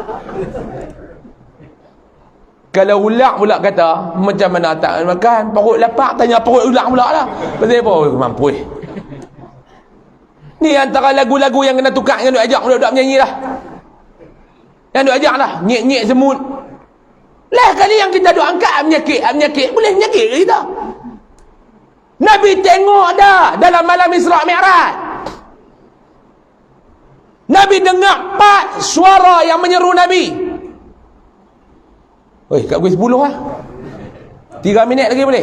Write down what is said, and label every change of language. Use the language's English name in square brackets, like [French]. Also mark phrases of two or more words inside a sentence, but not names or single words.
[Malay] Kalau ulang pula kata macam mana tak makan, perut lapar, tanya perut ulang pula lah. Pasal apa? Mampu. Ni antara lagu-lagu yang kena tukar, yang duk ajak budak-budak menyanyi lah. Yang duk ajak lah, nyek-nyek semut. Lah kali yang kita duk angkat menyakit, boleh menyakit ke kita? Nabi tengok dah dalam malam Isra' Mi'raj. Nabi dengar 4 suara yang menyeru Nabi. Oi, kat pukul 10 lah. 3 minit lagi boleh?